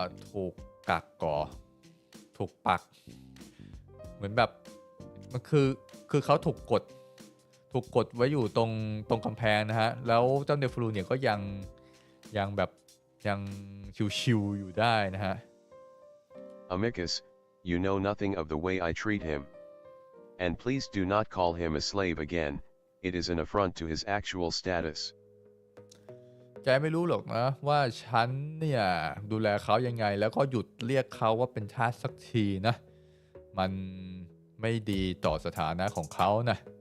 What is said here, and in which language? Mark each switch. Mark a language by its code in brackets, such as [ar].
[th] ถูกกักก่อถูกปักเหมือนแบบมันคือเขาถูกกดไว้อยู่ตรงกำแพงนะฮะแล้วเจ้าเนฟลูเนี่ยก็ยังแบบยังชิวๆอยู่ได้นะฮะ [en] Amicus, you know nothing of the way I treat him. And please do not call him a slave again, it is an affront to his actual status. [th] แกไม่รู้หรอกนะว่าฉันเนี่ยดูแลเขายังไงแล้วก็หยุดเรียกเขาว่าเป็นทาสสักทีนะมันไม่ดีต่อสถานะของเขานะ